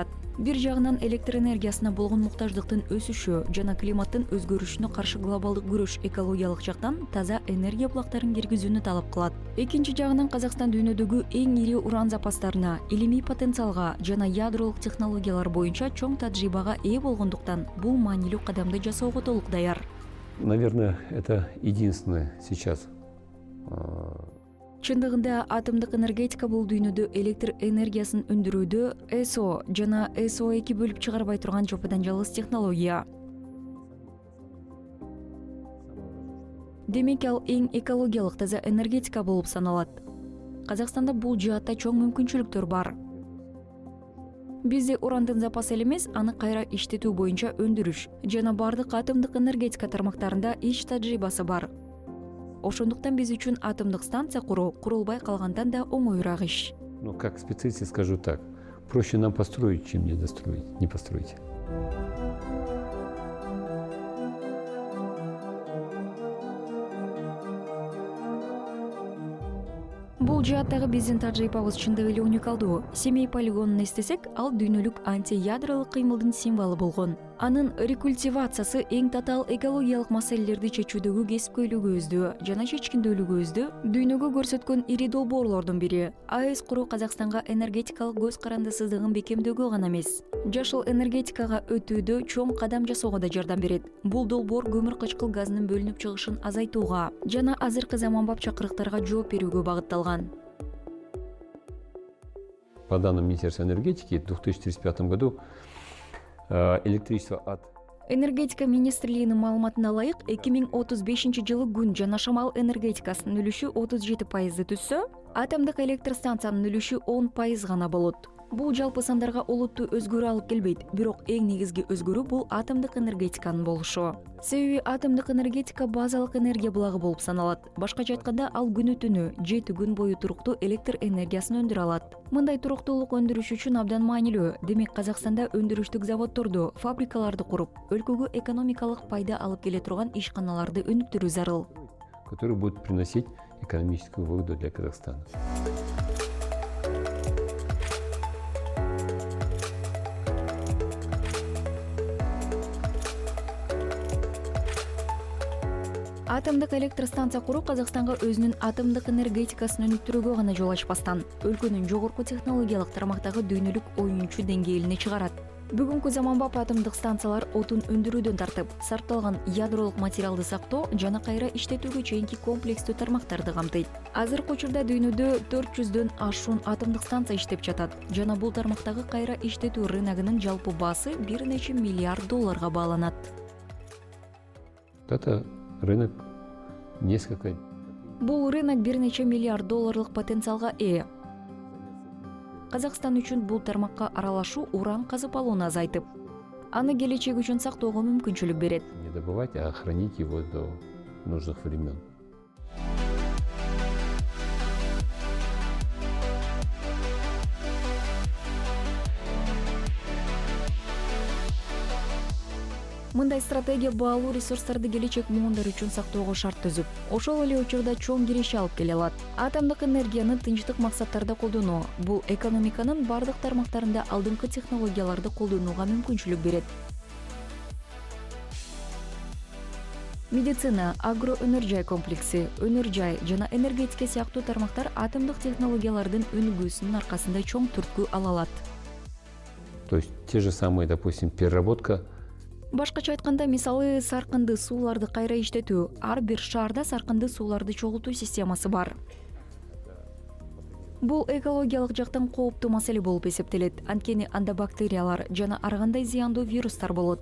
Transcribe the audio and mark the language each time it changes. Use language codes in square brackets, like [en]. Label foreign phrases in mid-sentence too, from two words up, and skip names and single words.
[ky] Бир жагынан электр энергиясына болгон муктаждыктын өсүшү жана климаттын өзгөрүшүнө каршы глобалдык күрөш экологиялык жактан таза энергия булактарын киргизүүнү талап кылат. Экинчи жагынан Казакстан дүйнөдөгү эң ири уран запастарына, илимий потенциалга жана ядролук технологиялар боюнча чоң тажрыйбага ээ болгондуктан бул маанилүү кадамды жасоого толук даяр. [ru] Наверное, это единственное сейчас. [ky] Чындыгында атомдук энергетика бул дүйнөдө электр энергиясын өндүрүүдө СО жана СО2 бөлүп чыгарбай турган жоподан жалгыз технология. Демек ал эң экологиялык таза энергетика болуп саналат. Казакстанда бул жаатта чоң мүмкүнчүлүктөр бар. Бизде урандын запасы эле эмес, аны кайра иштетүү боюнча өндүрүш жана бардык атомдук энергетика тармактарында иш тажрыйбасы бар. Ошондуктан биз үчүн атомдук станция куруу курулбай калгандан да оңоюраак иш. [ru] Ну, как специалист скажу так, проще нам построить, чем не достроить, не построить. [ky] Бул Бул жааттагы биздин тажрыйбабыз чындап эле уникалдуу. Семей полигонун эстесек, ал дүйнөлүк антиядролук кыймылдын символу болгон. Анын рекультивациясы эң татаал экологиялык маселелерди чечүүдөгү кесипкөйлүгүбүздү жана чечкиндүүлүгүбүздү дүйнөгө көрсөткөн ири долбоорлордун бири. АЭС куруу Казакстанга энергетикалык көз карандысыздыгын бекемдөөгө гана эмес, жашыл энергетикага өтүүдө чоң кадам жасоого да жардам берет. Бул долбоор көмүр кычкыл газынын бөлүнүп чыгышын азайтууга жана азыркы заманбап чакырыктарга жооп берүүгө багытталган. [ru] По данным Министерства энергетики, в 2035 году электричество от [ky] Энергетика министрлигинин маалыматына ылайык, 2035 жылы күн жана шамал энергетикасынын үлүшү 37% түзсө, атомдук электр станциянын үлүшү 10% гана болот. Бул жалпы сандарга олуттуу өзгөрүү алып келбейт, бирок эң негизги өзгөрүү бул атомдук энергетиканын болушу. Себеби атомдук энергетика базалык энергия булагы болуп саналат. Башкача айтканда, ал күнү-түнү 7 күн бою туруктуу электр энергиясын өндүрө алат. Мындай туруктуулук өндүрүш үчүн абдан маанилүү. Демек, Казакстанда өндүрүштүк заводдорду, фабрикаларды куруп, өлкөгө экономикалык пайда алып келе турган ишканаларды өнүктүрүү зарыл. [ru] который будет приносить экономическую выгоду для Казахстана. [ky] Атомдук электр станция куруу Казакстанга өзүнүн атомдук энергетикасын өнүктүрүүгө гана жол ачпастан, өлкөнүн жогорку технологиялык тармактагы дүйнөлүк оюнчу деңгээлине чыгарат. Бүгүнкү заманбап атомдук станциялар отун өндүрүүдөн тартып, сарпталган ядролук материалды сактоо жана кайра иштетүүгө чейинки комплекстүү тармактарды камтыйт. Азыркы учурда дүйнөдө 400дөн ашуун атомдук станция иштеп жатат жана бул тармактагы кайра иштетүү рыногунун жалпы баасы бир нече миллиард долларга бааланат. [ru] Это рынок несколько. [ky] Бул рынок бир нече миллиард долларлык потенциалга ээ. Казакстан үчүн бул тармакка аралашуу уран казып алууну азайтып, аны келечек үчүн сактоого мүмкүнчүлүк берет. [ru] Не добывать, а хранить его до нужных времен. [ky] Мындай стратегия баалуу ресурстарды келечек муундар үчүн сактоого шарт түзүп, ошол эле учурда чоң киреше алып келе алат. Атомдук энергияны тынчтык максаттарда колдонуу бул экономиканын бардык тармактарында алдыңкы технологияларды колдонууга мүмкүнчүлүк берет. Медицина, агроөнөр жай комплекси, өнөр жай жана энергетика сыяктуу тармактар атомдук технологиялардын өнүгүүсүнүн аркасында чоң түрткү ала алат. [ru] То есть те же самые, допустим, переработка. [ky] Башкача айтканда, мисалы саркынды сууларды кайра иштетүү, ар бир шаарда саркынды сууларды чогултуу системасы бар. Бул экологиялык жактан кооптуу маселе болуп эсептелет, анткени анда бактериялар жана ар кандай зыяндуу вирустар болот.